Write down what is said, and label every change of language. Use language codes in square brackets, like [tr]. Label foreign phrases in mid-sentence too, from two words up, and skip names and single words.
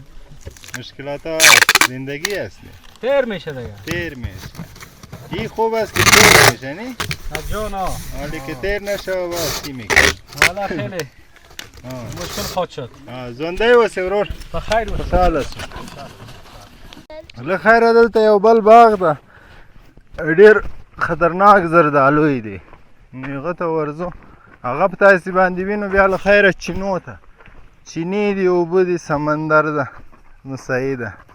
[fa] مشکلات هست زندگی است تیر میشه دیگه تیر میشه این خوب است که تیر میشه نی؟ جان ها حالی که تیر نشه و چی میکنه والا خیلی مشکل خواهد شد زنده و سورور بخیر باشه خوشحال است [ps] له خیره دلته یو بل باغ ده ډېر خطرناک زردالوی دی هغه ته ورځو هغه په تاسې باندې وینو بیا له خیره چینو ته چینې دي اوبه دي سمندر ده مسایي ده